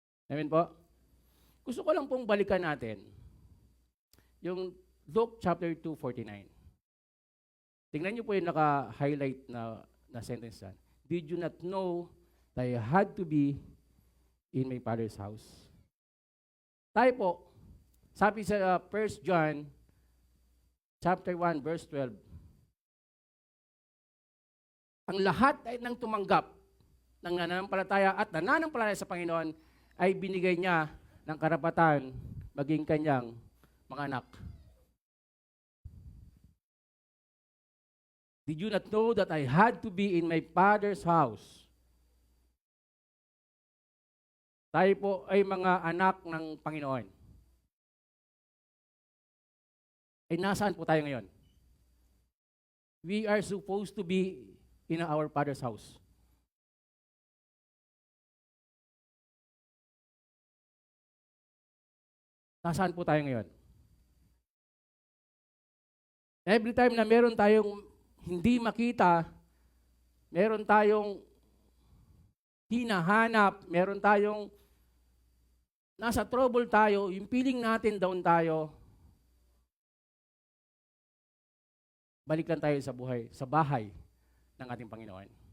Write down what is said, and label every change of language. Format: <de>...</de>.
<tl>Amen po? Gusto ko lang pong balikan natin yung Luke chapter 2:49. Tingnan niyo po yung naka-highlight na sentence yan.</tl> <en>Did you not know that I had to be in my Father's house?</en> <tl>Tayo po, sabi sa 1 John chapter 1 verse 12, ang lahat ay nang tumanggap ng nananampalataya at nananampalataya sa Panginoon ay binigay niya ng karapatan maging kanyang mga anak.</tl> <en>Did you not know that I had to be in my Father's house?</en> <tl>Tayo po ay mga anak ng Panginoon. Ay nasaan po tayo ngayon?</tl> <en>We are supposed to be in our Father's house.</en> <tl>Nasaan po tayo ngayon? Every time na meron tayong hindi makita, meron tayong hinahanap, meron tayong nasa trouble tayo, yung feeling natin down tayo, balik lang tayo sa buhay, sa bahay ng ating Panginoon.</tl>